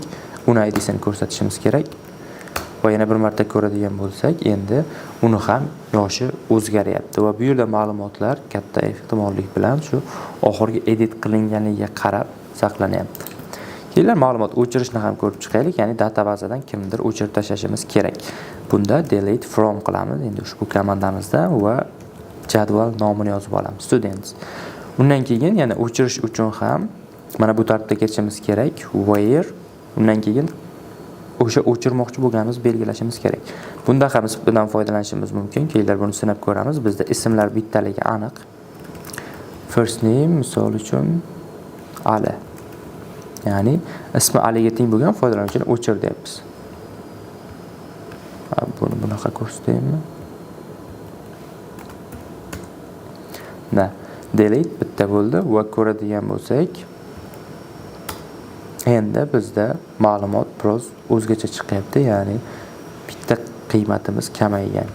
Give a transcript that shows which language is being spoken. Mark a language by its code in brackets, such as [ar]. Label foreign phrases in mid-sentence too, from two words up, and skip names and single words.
[uz] Uni ID'sini ko'rsatishimiz kerak. Va yana bir marta ko'radigan bo'lsak, endi uni ham yoshi o'zgaryapti va bu yerda ma'lumotlar katta ehtimollik bilan shu oxirgi edit qilinganligiga qarab saqlanyapti. Keyin ma'lumot o'chirishni ham ko'rib chiqaylik, ya'ni databazadan kimdir o'chirib tashlashimiz kerak. Bunda [en] delete from [uz] qilamiz endi ushbu komandamizda va jadval nomini yozib olamiz, students. Undan keyin yana o'chirish uchun ham mana bu tartibda ketishimiz kerak. Where, undan keyin o'sha o'chirmoqchi bo'lganimiz belgilashimiz kerak. Bunda ham bundan foydalanishimiz mumkin. Keyinlar buni sinab ko'ramiz. Bizda ismlar bittaligi aniq. [en] First name [uz] misol uchun Ali. Ya'ni ismi Aliga teng bo'lgan foydalanuvchini o'chir deyapmiz. Buni bunaqa ko'rsataymi? Delete bitta bo'ldi va ko'radigan bo'lsak, endi bizda ma'lumot biroz o'zgacha chiqyapti, ya'ni bitta qiymatimiz kamaygan.